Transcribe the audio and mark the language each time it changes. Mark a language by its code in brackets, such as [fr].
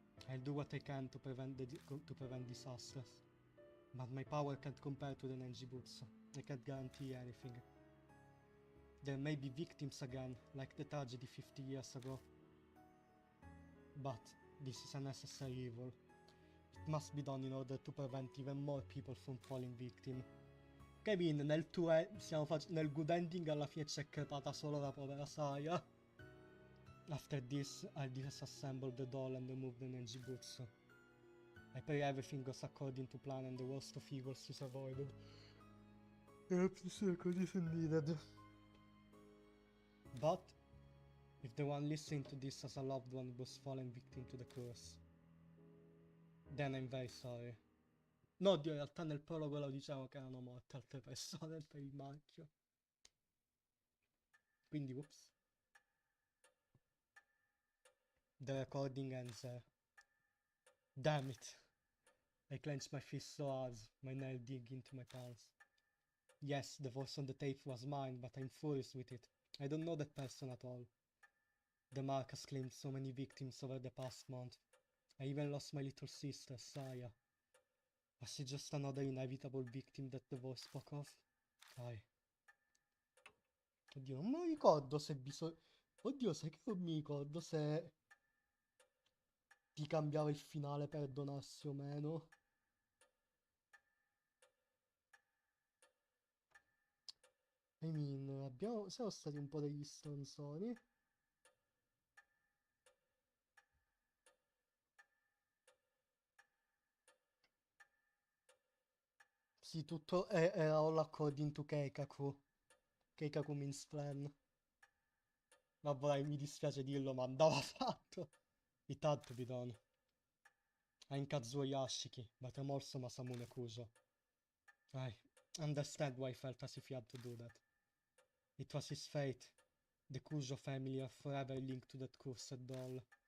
[en] I'll do what I can to prevent disasters. But my power can't compare to the Nenjibutsu. I can't guarantee anything. There may be victims again, like the tragedy 50 years ago. But this is a necessary evil. It must be done in order to prevent even more people from falling victim. [it] Kevin, nel tuo nel good ending alla fine c'è crepata solo la povera Saya. [en] After this, I'll disassemble the doll and remove the Nenjibutsu. I pray everything goes according to plan and the worst of evils is avoided. Perhaps the circle isn't needed. But, if the one listening to this as a loved one was fallen victim to the curse, then I'm very sorry. [it] No, oddio, in realtà nel prologo lo diciamo che erano morte altre persone per il marchio. Quindi, whoops. [en] The recording ends there. Damn it. I clenched my fist so hard, my nail dig into my palms. Yes, the voice on the tape was mine, but I'm furious with it. I don't know that person at all. The mark has claimed so many victims over the past month. I even lost my little sister, Saya. Was she just another inevitable victim that the voice spoke of? [it] Oddio, non me lo ricordo se bisogna... Oddio, sai che non mi ricordo se... ti cambiava il finale per donarsi o meno. [en] I mean, [it] siamo stati un po' degli stronzoni. Sì, tutto era [en] all according to Keikaku. Keikaku means plan. [it] Vabbè, mi dispiace dirlo, ma andava fatto. [en] It had to be done. I'm Kazuo Yashiki, but I'm also Masamune Kujo. I understand why he felt as if he had to do that. It was his fate. The Kujo family are forever linked to that cursed doll.